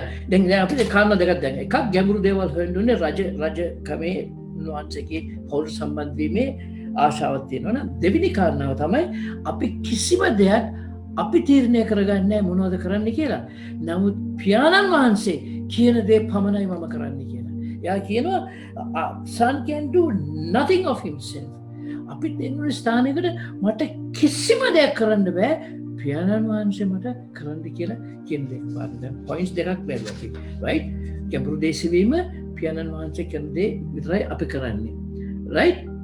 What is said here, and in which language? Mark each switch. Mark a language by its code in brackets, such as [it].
[si] දැන් අපිට කාරණා දෙකක් දැන් එකක් ගැඹුරු දේවල් හොයන්න ඕනේ රජකමේ උන්වහන්සේගේ පෞල් සම්බන්ධ වීමේ ආශාවක් තියෙනවා නේද? දෙවෙනි කාරණාව තමයි අපි කිසිම දෙයක් අපි තීරණය කරගන්නේ නැහැ මොනවද කරන්න කියලා. නමුත් පියාණන් වහන්සේ කියන දේ පමණයි මම කරන්න කියලා. එයා කියනවා [en] son can do nothing of himself. [si] අපි දෙන්න ස්ථානයකට මට කිසිම දෙයක් කරන්න බෑ. පියාණන් වහන්සේ මට කරන්න කියලා කියන දෙයක් පාඩම්. පොයින්ට්ස් දෙකක් බැලුවා අපි. right? ගැඹුරු දේශවීම පියාණන් වහන්සේ කරන දේ විතරයි අපි කරන්නේ. right?